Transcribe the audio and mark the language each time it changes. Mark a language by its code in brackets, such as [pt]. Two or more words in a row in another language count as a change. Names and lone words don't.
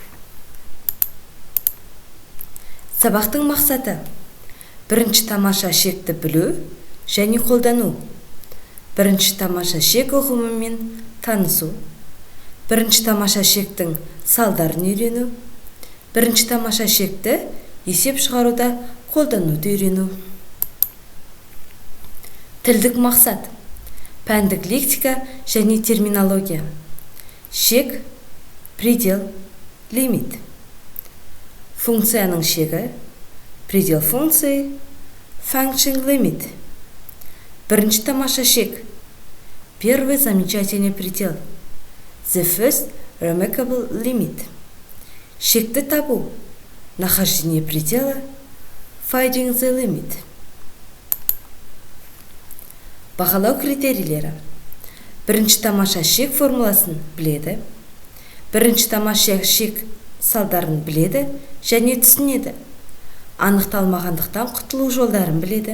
[kk] Сабақтың мақсаты: бірінші тамаша шекті білу және қолдану, бірінші тамаша шек ұғымымен танысу, бірінші тамаша шектің салдарын үйрену, бірінші тамаша шекті есеп шығаруда қолдануды үйрену. Тілдік мақсат: пәндік лексика және терминология. Шек, предел, лимит. Функцияның шегі, [ru] предел функции, [en] function limit. [kk] Бірінші тамаша шек, [ru] первый замечательный предел, [en] the first remarkable limit. [kk] Шекті табу, [ru] нахождение предела, [en] finding the limit. [kk] Бағалау критерийлері: бірінші тамаша шек формуласын біледі, бірінші тамаша шек салдарын біледі және түсінеді, анықталмағандықтан құтылу жолдарын біледі.